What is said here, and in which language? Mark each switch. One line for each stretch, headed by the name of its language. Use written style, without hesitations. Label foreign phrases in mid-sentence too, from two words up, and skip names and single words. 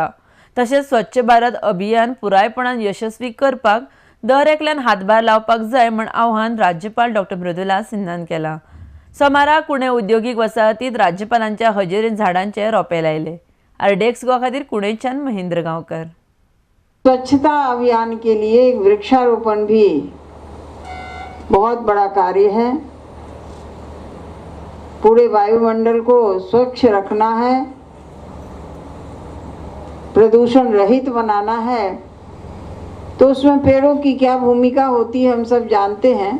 Konkani: तशेंच स्वच्छ भारत अभियान पुरायपणान यशस्वी करपाक दर एकल्यान हातभार लावपाक जाय म्हण आव्हान राज्यपाल डॉ मृदुला सिन्हान केलां। सोमारा कुणे उद्योगीक वसाहतींत राज्यपालांच्या हजेरीन झाडांचे रोंपे लायले। आरडेक्स गोवा खातीर कुणेच्यान महेंद्र गांवकर।
Hindi: स्वच्छता अभियान के लिए वृक्षारोपण भी बहुत बड़ा कार्य है। पूरे वायुमंडल को स्वच्छ रखना है, प्रदूषण रहित बनाना है, तो उसमें पेड़ों की क्या भूमिका होती है हम सब जानते हैं।